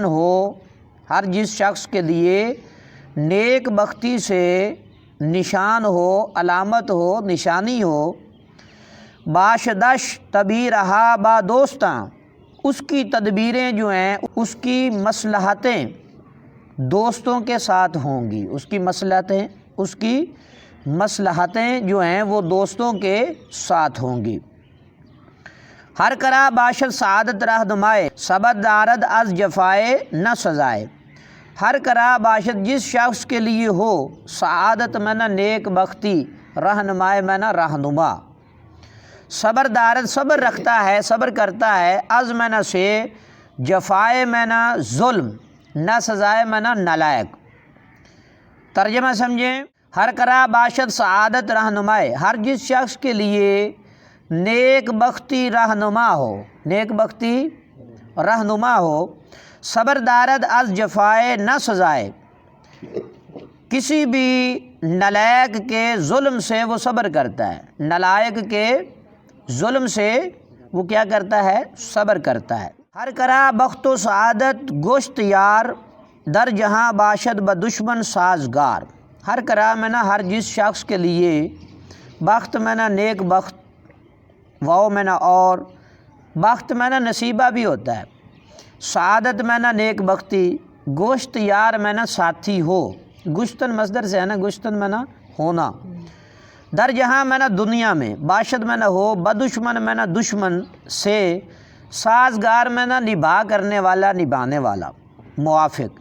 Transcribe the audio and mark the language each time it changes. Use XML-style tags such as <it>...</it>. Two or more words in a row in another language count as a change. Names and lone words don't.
<ur>ہو، ہر جس شخص کے لیے نیک بختی سے نشان ہو، علامت ہو، نشانی ہو،</ur> <fa>باشدش تبھی رہا با دوستاں،</fa> <ur>اس کی تدبیریں جو ہیں، اس کی مصلحتیں دوستوں کے ساتھ ہوں گی، اس کی مصلحتیں جو ہیں وہ دوستوں کے ساتھ ہوں گی۔</ur> <fa>ہر کرا باشد سعادت رہنمائے، صبر دارد از جفائے نہ سزائے۔ ہر کرا باشد</fa> <ur>جس شخص کے لیے ہو، سعادت معنی نیک بختی، رہنمائے معنی رہنما۔</ur> <fa>صبر دارد</fa> <ur>صبر رکھتا ہے، صبر کرتا ہے، از معنی سے، جفائے معنی ظلم،</ur> <fa>نہ سزائے</fa> <ur>معنی نالائق۔ ترجمہ سمجھیں۔</ur> <fa>ہر کرا باشد سعادت رہنمائے،</fa> <ur>ہر جس شخص کے لیے نیک بختی رہنما ہو، نیک بختی رہنما ہو،</ur> <fa>صبر دارد از جفائے نہ سزائے،</fa> <ur>کسی بھی نالائق کے ظلم سے وہ صبر کرتا ہے، نالائق کے ظلم سے وہ کیا کرتا ہے؟ صبر کرتا ہے۔</ur> <fa>ہر کرا بخت و سعادت گوشت یار، در جہاں باشد بدشمن سازگار۔ ہر کرا</fa> <ur>معنی ہر جس شخص کے لیے، بخت معنی نیک بخت، واو معنی اور، بخت معنی نصیبہ بھی ہوتا ہے، سعادت معنی نیک بختی،</ur> <fa>گوشت یار</fa> <ur>معنی ساتھی ہو، گشتن مصدر سے ہے نا، گشتن معنی ہونا،</ur> <fa>در جہاں</fa> <ur>معنی دنیا میں، باشد معنی ہو، بدشمن معنی دشمن سے، سازگار معنی نبھا کرنے والا، نبھانے والا، موافق۔</ur>